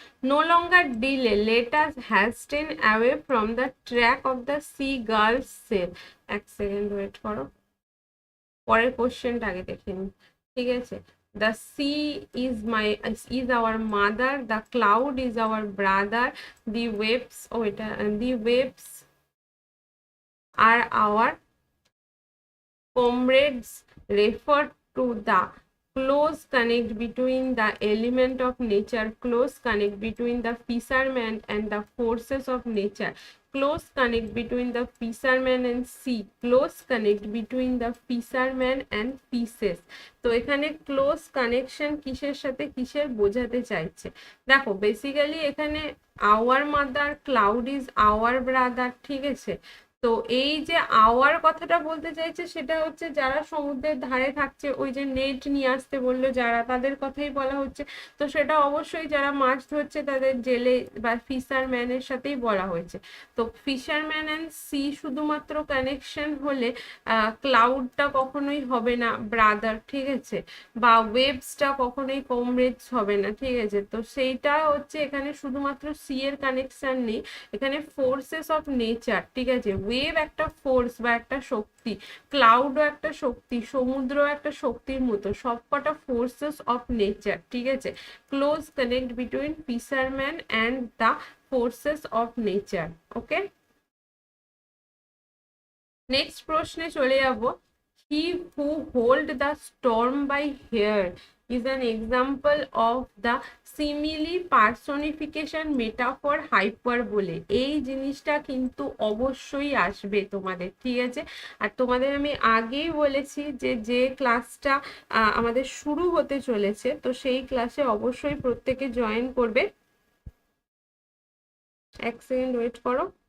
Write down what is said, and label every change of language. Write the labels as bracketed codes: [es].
[en] No longer delay, let us hasten away from the track of the seagull's sail. [bn] এক second wait করো, পরের কোশ্চেনটা আগে দেখে নিই। ঠিক আছে, [en] the sea is our mother, the cloud is our brother, the waves the waves are our comrades, refer to the close connect between the element of nature, close connect between the fisherman and the forces of nature, close connect between the fisherman and sea, close connect between the fisherman and fishes. [bn] তো এখানে close connection কিসের সাথে কিসের বোঝাতে চাইছে, দেখো basically এখানে [en] Our mother, cloud is our brother. [bn] ঠিক আছে, তো এই যে আওয়ার কথাটা বলতে চাইছে সেটা হচ্ছে যারা সমুদ্রের ধারে থাকছে, ওই যে নেট নিয়ে আসতে বললো যারা, তাদের কথাই বলা হচ্ছে। তো সেটা অবশ্যই যারা মাছ ধরছে তাদের জেলে বা ফিশারম্যানের সাথেই বলা হয়েছে। তো ফিশারম্যান অ্যান্ড সি শুধুমাত্র কানেকশন হলে ক্লাউডটা কখনোই হবে না ব্রাদার। ঠিক আছে, বা ওয়েবসটা কখনোই কমরেডস হবে না। ঠিক আছে, তো সেইটা হচ্ছে এখানে শুধুমাত্র সি এর কানেকশন নেই, এখানে ফোর্সেস অফ নেচার। ঠিক আছে, ওয়েভ একটা ফোর্স বা একটা শক্তি, ক্লাউডও একটা শক্তি, সমুদ্রও একটা শক্তির মতো, সবকটা ফোর্সেস অফ নেচার। ঠিক আছে, [en] Close connect between fisherman and the forces of nature. [bn] Okay, next প্রশ্নে চলে যাব। [en] He who hold the storm by hair is an example of the simile personification metaphor hyperbole. [bn] এই জিনিসটা কিন্তু অবশ্যই আসবে তোমাদের। ঠিক আছে, আর তোমাদের আমি আগেই বলেছি যে যে ক্লাসটা আমাদের শুরু হতে চলেছে, তো সেই ক্লাসে অবশ্যই প্রত্যেকে জয়েন করবে। এক সেকেন্ড ওয়েট করো।